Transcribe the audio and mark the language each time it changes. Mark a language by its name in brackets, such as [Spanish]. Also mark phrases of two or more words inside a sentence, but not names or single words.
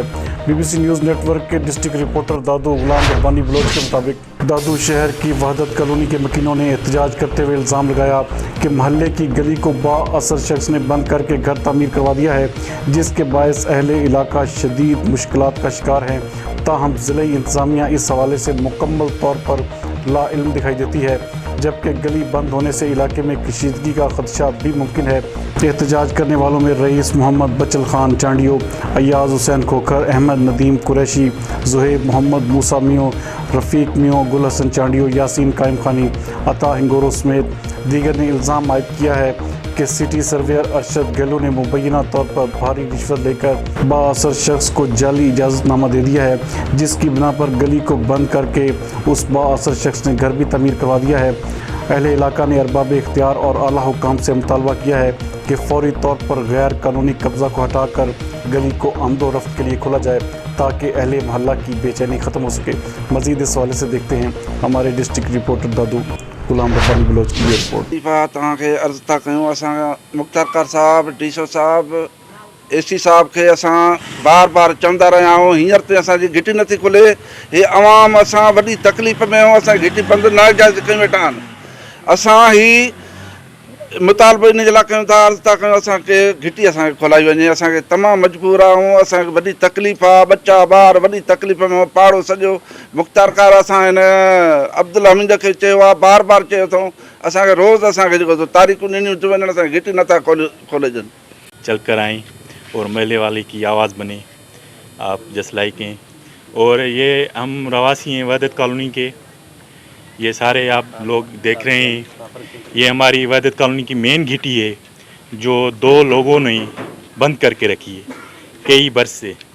[Urdu] BBC نیوز نیٹ ورک کے [English] district reporter [Urdu] دادو غلام ربانی بلوچ کے مطابق دادو شہر کی وحدت کالونی کے مکینوں نے احتجاج کرتے ہوئے الزام لگایا کہ محلے کی گلی کو بااثر شخص نے بند کر کے گھر تعمیر کروا دیا ہے، جس کے باعث اہلِ علاقہ شدید مشکلات کا شکار ہیں. تاہم ضلع انتظامیہ اس حوالے سے مکمل طور پر لا علم دکھائی دیتی ہے، جبکہ گلی بند ہونے سے علاقے میں کشیدگی کا خدشہ بھی ممکن ہے. احتجاج کرنے والوں میں رئیس محمد بچل خان چانڈیو، ایاز حسین کھوکھر، احمد ندیم قریشی، ذہیب محمد موسیٰ میوں، رفیق میوں، گل حسن چانڈیو، یاسین قائم خانی، عطا ہنگورو سمیت دیگر نے الزام عائد کیا ہے کہ [English] city surveyor [Urdu] ارشد گہلوت نے مبینہ طور پر بھاری رشوت لے کر بااثر شخص کو جعلی اجازت نامہ دے دیا ہے، جس کی بنا پر گلی کو بند کر کے اس بااثر شخص نے گھر بھی تعمیر کروا دیا ہے. اہلِ علاقہ نے اربابِ اختیار اور اعلیٰ حکام سے مطالبہ کیا ہے کہ فوری طور پر غیر قانونی قبضہ کو ہٹا کر گلی کو آمد و رفت کے لیے کھولا جائے، تاکہ اہلِ محلہ کی بےچینی ختم ہو سکے. مزید اس حوالے سے دیکھتے ہیں ہمارے [English] district reporter [Urdu] دادو غلام ربانی بلوچ کی رپورٹ. [Sindhi] तव्हांखे अर्ज़ था कयूं, असां मुख्तार साहब, डीसो साहब, AC साहब खे असां बार बार चवंदा रहिया आहियूं। हींअर ते असांजी घिटी नथी खुले। हे अवाम असां वॾी तकलीफ़ में आहियूं। असांजी घिटी बंदि न जाइज़ कयूं वेठा आहिनि। असां ही मुतालबो इन जे लाइ कयूं था, अर्ज़ था कयूं असांखे घिटी असांखे खोलाई वञे। असांखे तमामु मजबूर आहियूं। असांखे वॾी तकलीफ़ आहे, बच्चा ॿार वॾी तकलीफ़ में पाड़ो सॼो मुख़्तार कार असां हिन अब्दुल हमीद खे चयो आहे, बार बार चयो अथऊं। असांखे रोज़ असांखे जेको तारीख़ूं ॾिनियूं थियूं वञनि, असांखे घिटी नथा खोले ॾियनि। [Urdu] چل کر آئیں اور محلے والے کی آواز بنے، آپ [English] just like [Urdu] ہیں. اور یہ ہم رواسی ہیں وحدت کالونی کے، یہ سارے آپ لوگ دیکھ رہے ہیں، یہ ہماری وحدت کالونی کی مین گھٹی ہے، جو 2 لوگوں نے بند کر کے رکھی ہے کئی برس سے.